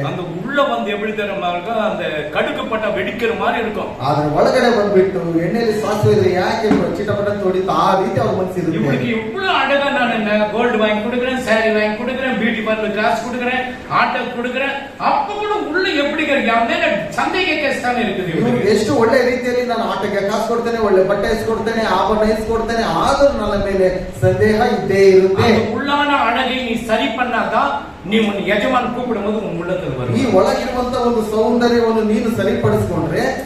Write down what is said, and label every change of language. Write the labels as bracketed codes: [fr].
[ta] அந்த உள்ள வந்து எப்படி தெரியுமா இருக்கும், அந்த கடுக்குப்பட்ட வெடிக்கிற மாதிரி இருக்கும். [kn] ಆದ್ರೆ ಒಳಗಡೆ ಬಂದ್ಬಿಟ್ಟು ಎಣ್ಣೆಯಲ್ಲಿ ಸಾಸಿವೆ ಯಾಕೆ ಚಿಟಪಟ ತೊಡಿತು ಆ ರೀತಿ ಅವ್ರ ಮನಸ್ಸಿರುತ್ತೆ. [ta] இவனுக்கு இவ்வளவு அழகா நான் என்ன கோல்டு வாங்கி கொடுக்குறேன், சாரி வாங்கி கொடுக்குறேன், பியூட்டி பார்லர் கிளாஸ் கொடுக்குறேன், ஆட்டோ கொடுக்குறேன், அப்ப கூட உள்ள எப்படி சந்தேக கேஸ் தானே இருக்குது. [kn] ಎಷ್ಟು ಒಳ್ಳೆ ರೀತಿಯಲ್ಲಿ ನಾನು ಆಟಕ್ಕೆ ಕಾಸು ಕೊಡ್ತೇನೆ, ಒಳ್ಳೆ ಬಟ್ಟೆ ಇಸ್ಕೊಡ್ತೇನೆ, ಆಭರಣ ಇಸ್ಕೊಡ್ತೇನೆ, ಆದ್ರೂ ನನ್ನ ಮೇಲೆ ಸಂದೇಹ ಇದ್ದೇ ಇರುತ್ತೆ. [ta] உள்ளான அழகை நீ சரி பண்ணாதான் நீ உன் எஜமான் கூப்பிடும்போது உன் உள்ளத்தில் வரும். [kn] ಈ ಒಳಗಿರುವಂತ ಒಂದು ಸೌಂದರ್ಯವನ್ನು ನೀನು ಸರಿಪಡಿಸಿಕೊಂಡ್ರೆ